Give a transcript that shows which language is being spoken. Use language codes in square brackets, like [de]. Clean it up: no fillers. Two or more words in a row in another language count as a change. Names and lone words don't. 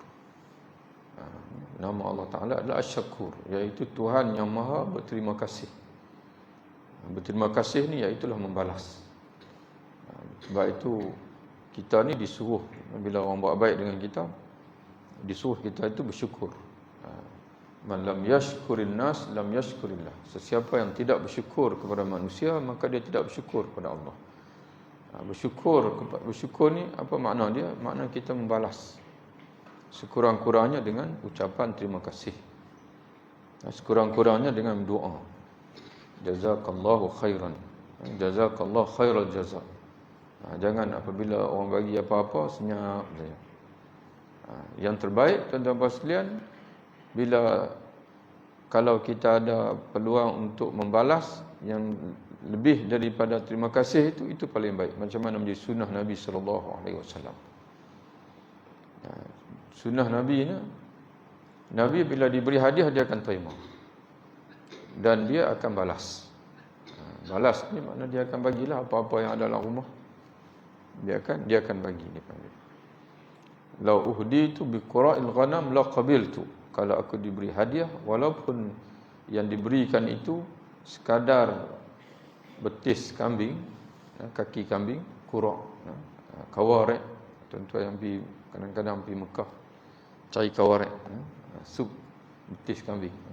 [ms] Nama Allah Ta'ala adalah Asy-Syakur, iaitu Tuhan yang maha berterima kasih. Berterima kasih ni iaitulah membalas. Sebab itu kita ni disuruh, bila orang buat baik dengan kita, disuruh kita itu bersyukur. [ar] من لم يشكر الناس لم يشكر الله. [ms] Sesiapa yang tidak bersyukur kepada manusia, maka dia tidak bersyukur kepada Allah. Bersyukur ni apa makna dia? Makna kita membalas sekurang-kurangnya dengan ucapan terima kasih, sekurang-kurangnya dengan doa. [ar] جزاك الله خيرا، جزاك الله خير الجزاء. [ms] Jangan apabila orang bagi apa-apa senyap saja. Yang terbaik tuan-tuan sekalian, bila kalau kita ada peluang untuk membalas yang lebih daripada terima kasih, itu paling baik. Macam mana menjadi sunnah Nabi SAW. Sunnah Nabi ni, Nabi bila diberi hadiah dia akan terima dan dia akan balas. Balas ni makna dia akan bagilah apa-apa yang ada dalam rumah. Dia akan bagi dia panggil. [ar] لو أهديت بكراع الغنم لقبلت. [ms] Kalau aku diberi hadiah, walaupun yang diberikan itu sekadar betis kambing, kaki kambing, qura', kawarek. Tuan-tuan yang pergi kadang-kadang pergi Mekah cari kawarek, sup betis kambing.